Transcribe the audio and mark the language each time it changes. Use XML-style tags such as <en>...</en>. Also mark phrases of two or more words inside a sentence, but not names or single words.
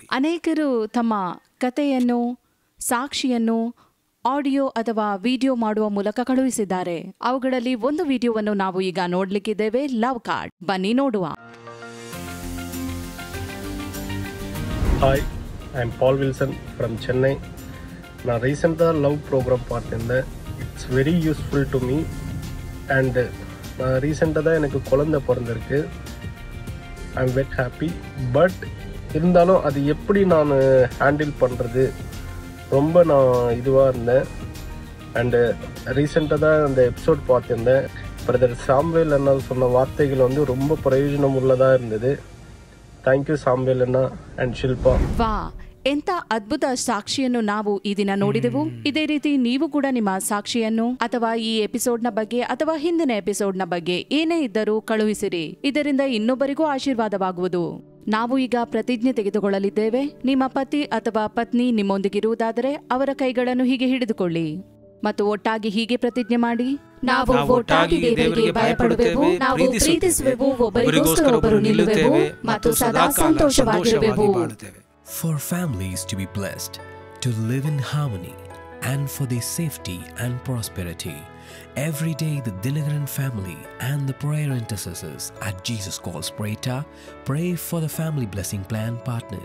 <kn>ಅನೇಕರು ತಮ್ಮ ಕಥೆಯನ್ನು, ಸಾಕ್ಷಿಯನ್ನು ಆಡಿಯೋ ಅಥವಾ ವಿಡಿಯೋ ಮಾಡುವ ಮೂಲಕ ಕಳುಹಿಸಿದ್ದಾರೆ. ಅವುಗಳಲ್ಲಿ ಒಂದು ವಿಡಿಯೋವನ್ನು ನಾವು ಈಗ ನೋಡ್ಲಿಕ್ಕಿದ್ದೇವೆ. ಲವ್ ಕಾರ್ಡ್, ಬನ್ನಿ ನೋಡುವ.</kn> <en>Hi, I am Paul Wilson from Chennai.</en> <ta>நான் ரீசெண்டாக</ta> <en>Love program</en> <ta>பார்த்துருந்தேன்.</ta> <en>It's very useful to me.</en> <ta>அண்டு நான் ரீசெண்டாக தான் எனக்கு குழந்தை பிறந்திருக்கு.</ta> <en>I am very happy.</en> <ta>பட் இருந்தாலும் அது எப்படி நான் ஹேண்டில் பண்ணுறது ரொம்ப நான் இதுவாக இருந்தேன். அண்டு ரீசெண்டாக தான் அந்த எபிசோட் பார்த்துருந்தேன். பிரதர் சாம்வேல் அண்ணா சொன்ன வார்த்தைகள் வந்து ரொம்ப பிரயோஜனம் உள்ளதாக இருந்தது.</ta> <en>Thank you Samvel anna and Shilpa.</en> <kn>ವಾ, ಎಂಥ ಅದ್ಭುತ ಸಾಕ್ಷಿಯನ್ನು ನಾವು ಈ ದಿನ ನೋಡಿದೆವು. ಇದೇ ರೀತಿ ನೀವು ಕೂಡ ನಿಮ್ಮ ಸಾಕ್ಷಿಯನ್ನು ಅಥವಾ ಈ ಎಪಿಸೋಡ್ನ ಬಗ್ಗೆ ಅಥವಾ ಹಿಂದಿನ ಎಪಿಸೋಡ್ನ ಬಗ್ಗೆ ಏನೇ ಇದ್ದರೂ ಕಳುಹಿಸಿರಿ. ಇದರಿಂದ ಇನ್ನೊಬ್ಬರಿಗೂ ಆಶೀರ್ವಾದವಾಗುವುದು. ನಾವು ಈಗ ಪ್ರತಿಜ್ಞೆ ತೆಗೆದುಕೊಳ್ಳಲಿದ್ದೇವೆ. ನಿಮ್ಮ ಪತಿ ಅಥವಾ ಪತ್ನಿ ನಿಮ್ಮೊಂದಿಗಿರುವುದಾದರೆ ಅವರ ಕೈಗಳನ್ನು ಹೀಗೆ ಹಿಡಿದುಕೊಳ್ಳಿ ಮತ್ತು ಒಟ್ಟಾಗಿ ಹೀಗೆ ಪ್ರತಿಜ್ಞೆ ಮಾಡಿ, ನಾವು ಒಟ್ಟಾಗಿ ದೇವರಿಗೆ ಭಯಪಡುತ್ತೇವೆ, ನಾವು ಪ್ರೀತಿಸುವೆವು, ಒಬ್ಬರಿಗೋಸ್ಕರ ಒಬ್ಬರು ನಿಲ್ಲುತ್ತೇವೆ ಮತ್ತು ಸದಾ ಸಂತೋಷವಾಗಿರುವೆವು.</kn> <en>For families to be blessed, to live in harmony, and for their safety and prosperity, every day the Dinagaran family and the prayer intercessors at Jesus Calls Prayta pray for the Family Blessing Plan partners.</en>